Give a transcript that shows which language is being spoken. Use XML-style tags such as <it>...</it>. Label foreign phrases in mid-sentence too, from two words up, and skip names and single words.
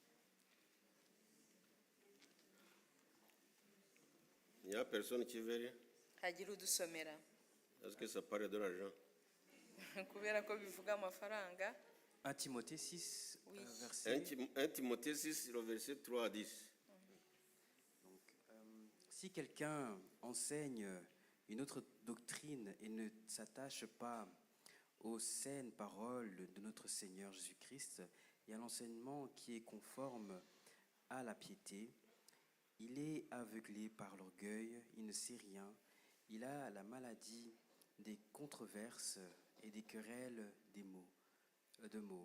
<fr>Il n'y a personne qui veut lire?</fr> <rw>hagira udusomera</rw> <fr>Est-ce que ça parle de l'argent?</fr> <rw>kubera ko bivuga amafaranga.</rw> <fr>1 Timothée 6, Oui. verset. 1 Timothée 6, le verset 3 à 10. Si quelqu'un enseigne une autre doctrine et ne s'attache pas aux saines paroles de notre Seigneur Jésus-Christ et à l'enseignement qui est conforme à la piété, il est aveuglé par l'orgueil, il ne sait rien, il a la maladie des controverses et des querelles de mots.</fr>